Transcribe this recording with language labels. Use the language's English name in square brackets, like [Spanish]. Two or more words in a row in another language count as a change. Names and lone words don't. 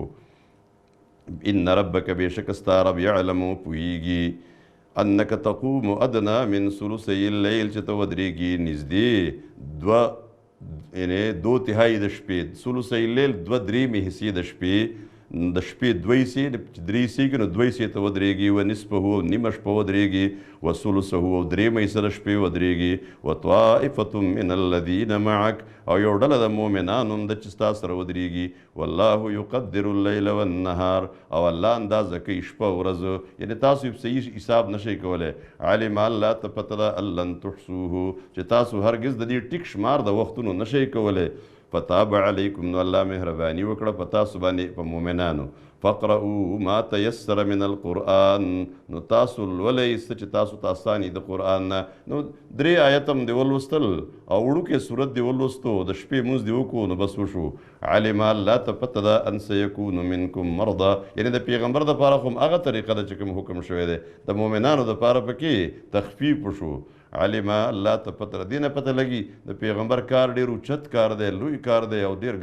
[Pashto] وکړو [Arabic] ان ربک [Pashto] بېشکه ستا رب یعلم پوهېږي [Arabic] انک تقوم ادنا من ثلثی اللیل [Pashto] چې ته ودرېږي نږدې دوه یعنې [Urdu] دو تهایي [Pashto] د شپې [Arabic] ثلثی اللیل [Pashto] دوه درېیمې حصې د شپې د شپې دوه حصې درې حصې کې نو دوه حصې ته ودرېږي و نصفه او نیمه شپه ودرېږي و ثلثه او درېیمه حصه د شپې ودرېږي [Arabic] و طائفة من الذین معک [Pashto] او یو ډله د مؤمنانو هم ده چې ستا سره ودرېږي [Arabic] والله یقدر اللیل والنهار [Pashto] او الله اندازه کوي شپه ورځ یعنې تاسو یې صحیح حساب نشئ کولی علم الله ته پته ده [Arabic] ان لن تحصوه [Pashto] چې تاسو هرګز د دې ټیک شمار د وختونو نشئ کولی [Arabic] فتاب علیکم [Pashto] نو الله مهرباني وکړه په تاسو باندې په مؤمنانو [Arabic] فقرؤوا ما تیسر من القرآن [Pashto] نو تاسو لولئ څه چې تاسو ته اساني د قرآن نه نو درې آیت هم دې ولوستل او وړوکې صورت دې ولوستو د شپې مونځ دې وکړو نو بس وشو علم الله ته پته ده [Arabic] ان سیکون منکم مرضى [Pashto] یعنې د پیغمبر دپاره خو هم هغه طریقه ده چې کوم حکم شوی دی د مؤمنانو دپاره پکې تخفیف وشو علم الله ته پته دې نه پته لګي د پیغمبر کار ډېر اوچت کار دی لوی کار دی او ډېر